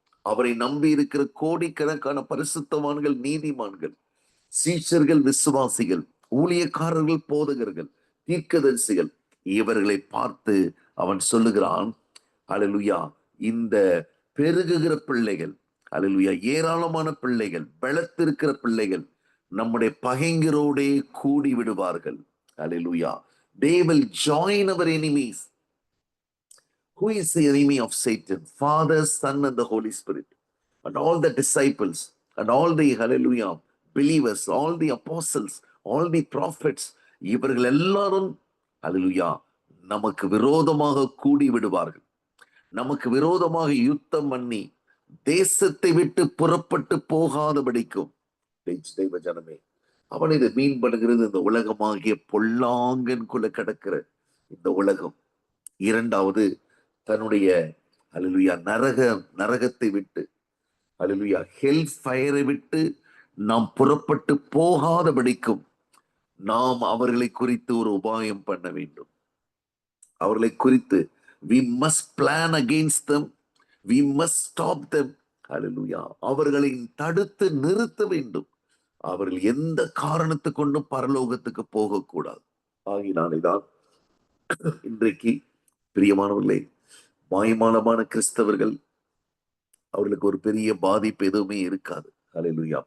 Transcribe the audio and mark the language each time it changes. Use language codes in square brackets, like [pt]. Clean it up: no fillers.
[ta] அவரை நம்பி இருக்கிற கோடிக்கணக்கான பரிசுத்தவான்கள், நீதிமான்கள், சீஷர்கள், விசுவாசிகள், ஊழியக்காரர்கள், போதகர்கள், தீர்க்கதரிசிகள், இவர்களை பார்த்து அவன் சொல்லுகிறான், அல்லேலூயா, இந்த பெருகுகிற பிள்ளைகள், அல்லேலூயா, ஏராளமான பிள்ளைகள், பலத்திருக்கிற பிள்ளைகள் நம்முடைய பகைஞரோடே கூடி விடுவார்கள். [en] Hallelujah. They will join our enemies. Who is the enemy of Satan? Father, Son, and the Holy Spirit. And all the disciples, and all the, hallelujah, believers, all the apostles, all the prophets, [ta] இவர்கள் எல்லாரும், [en] hallelujah, [ta] நமக்கு விரோதமாக கூடி விடுவார்கள். நமக்கு விரோதமாக யுத்தம் பண்ணி தேசத்தை விட்டு புறப்பட்டு போகாதபடிக்கும். தெய்வ ஜனமே, அவன் இதை மீன் பண்ணுகிறது இந்த உலகமாகிய பொல்லாங்கன் குல கிடக்கிற இந்த உலகம். இரண்டாவது, தன்னுடைய அல்லேலூயா நரகத்தை விட்டு, அல்லேலூயா ஹெல் ஃபயரை விட்டு நாம் புறப்பட்டு போகாதபடிக்கும் நாம் அவர்களை குறித்து ஒரு உபாயம் பண்ண வேண்டும். அவர்களை குறித்து [en] we must plan against them, we must stop them. [ta] அல்லேலூயா, அவர்களை தடுத்து நிறுத்த வேண்டும். அவர்கள் எந்த காரணத்தை கொண்டும் பரலோகத்துக்கு போகக்கூடாது. ஆகினால்தான் இன்றைக்கு பிரியமானவர்களே, மாய்மாலமான கிறிஸ்தவர்கள், அவர்களுக்கு ஒரு பெரிய பாதிப்பு எதுவுமே இருக்காது. அல்லேலூயா.